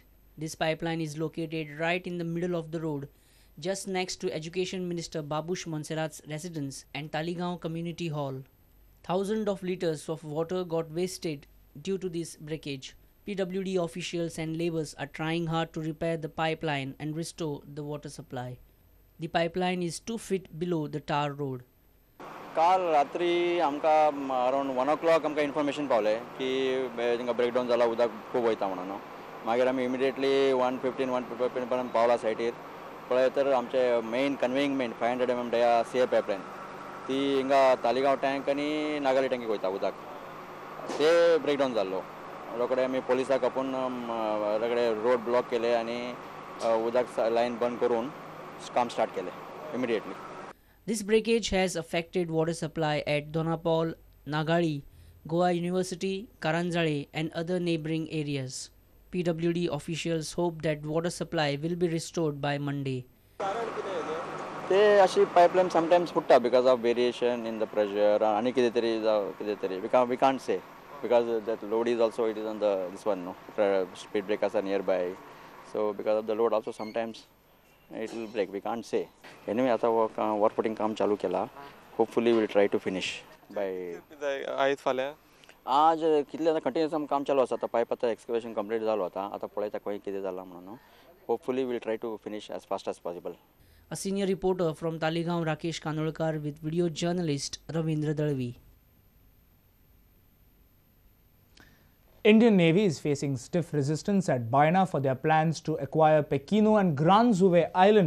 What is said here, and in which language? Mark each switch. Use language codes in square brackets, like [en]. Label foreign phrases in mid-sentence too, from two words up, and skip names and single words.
[en] This pipeline is located right in the middle of the road, just next to Education Minister Babush Monserrat's residence and Talegaon Community Hall. Thousands of liters of water got wasted due to this breakage. PWD officials and labourers are trying hard to repair the pipeline and restore the water supply. The pipeline is 2 feet below the tar road. [kok] काल रात्री आमकां अराउंड 1 o'clock आमकां इन्फॉर्मेशन पावले की थिंगा ब्रेकडावन जाला उदक खूब वयता म्हणून मागीर आमी इमिडिएटली 1:15 पर्यंत पावला सायटीर पळय तर आमचे [en] main conveying main 500 mm dia CA pipeline [kok] ती हिंगा तालिगांव टँक आनी नागाली टँकीक वयता उदक ते ब्रेकडावन जाल्लो रोखडे आमी पोलिसाक आपोवन रोखडे [en] road block [kok] केले आनी उदक लायन बंद करून काम स्टार्ट केले immediately. [en] This breakage has affected water supply at Donapaul, Nagali, Goa University, Karanzale and other neighbouring areas. PWD officials hope that water supply will be restored by Monday. [kok] ते अशी [en] pipeline sometimes futta because of variation in the pressure [kok] आणि कितेतरी [en] we can't say because that load is also it is on the this one no speed breakers are nearby, so because of the load also sometimes it will break, we can't say. [kok] Anyway आता [en] work putting [kok] काम चालू केला, [en] hopefully we'll try to finish by [kok] आयज फाल्यां आज कितले आतां कंटिन्युअस काम चालू आसा. आतां पायप आतां [en] excavation complete [kok] जालो आता पळयता खंय कितें जालां म्हणून. [en] hopefully we'll try to finish as fast as possible. A senior reporter from Taligaon, Rakesh Kanolkar, with video journalist Ravindra Dalvi. Indian Navy is facing stiff resistance at Baina for their plans to acquire Pequeno and Gran Zuve Island.